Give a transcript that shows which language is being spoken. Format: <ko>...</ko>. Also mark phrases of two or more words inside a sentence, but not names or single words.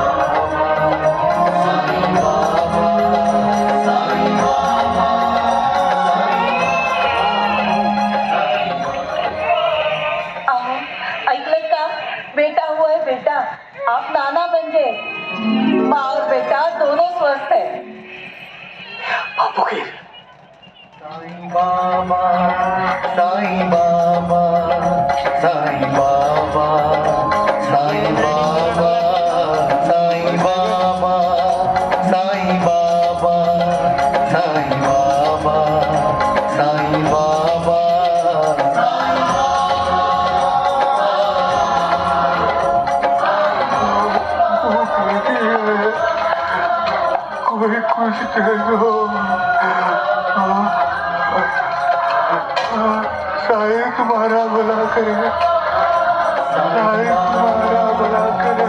<mr>ऐकलत का?</mr> <hi>बेटा हुआ है बेटा, आप नाना बन गए। माँ और बेटा दोनों स्वस्थ है। बापूगिर, साईं बाबा, साईं बाबा, साईं बाबा, साईं बाबा, साईं बाबा, साईं बाबा, साईं बाबा, साईं बाबा। कोई कुछ दे दो। साईं तुम्हारा भला करे, साईं तुम्हारा भला करे।</hi>